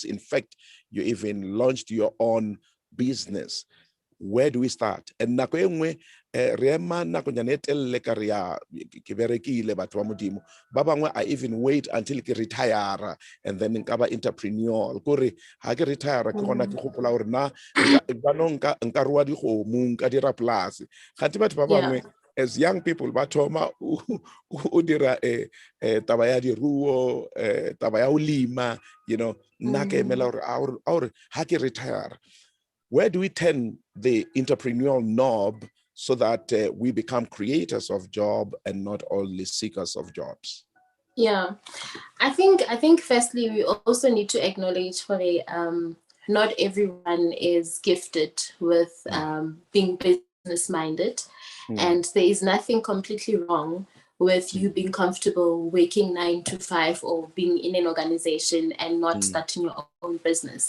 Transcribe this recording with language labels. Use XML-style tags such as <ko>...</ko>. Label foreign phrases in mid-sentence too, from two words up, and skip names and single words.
<en>In fact, you even launched your own business. Where do we start? And I even wait until I retire and then nkaba entrepreneur.</en> <st>Kore ha ke retire ke gona ke gopola hore na nka rua di kgomo nka dira polase. Gante batho ba bangwe</st> <en>as young people</en> <st>ba thoma o dira taba ya diruo, taba ya ulima,</st> <en>you know,</en> <st>nna ke emela hore ha ke retire.</st> <en>Where do we turn the entrepreneurial knob so that we become creators of job and not only seekers of jobs? Yeah, I think firstly we also need to acknowledge for the not everyone is gifted with being business minded, and there is nothing completely wrong with you being comfortable working 9 to 5 or being in an organization and not starting your own business.</en>